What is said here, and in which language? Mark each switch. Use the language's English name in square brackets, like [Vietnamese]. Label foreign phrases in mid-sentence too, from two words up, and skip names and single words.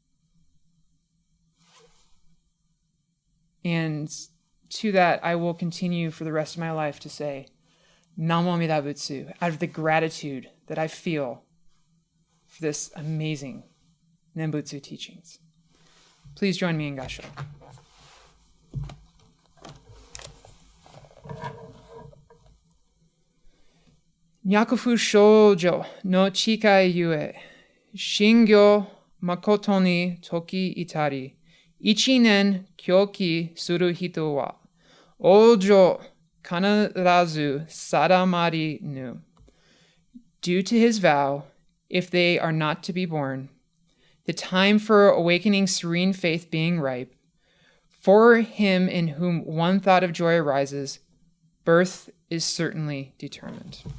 [English] And to that, I will continue for the rest of my life to say, [Japanese] 南無阿弥陀仏, [English] out of the gratitude that I feel for this amazing Nembutsu teachings. Please join me in Gasho. [Japanese] 若不生者のちかいゆえ、信楽まことにときいたり, 一念慶喜するひとは、往生かならずさだまりぬ. Due to his vow, if they are not to be born, the time for awakening serene faith being ripe, for him in whom one thought of joy arises, birth is certainly determined.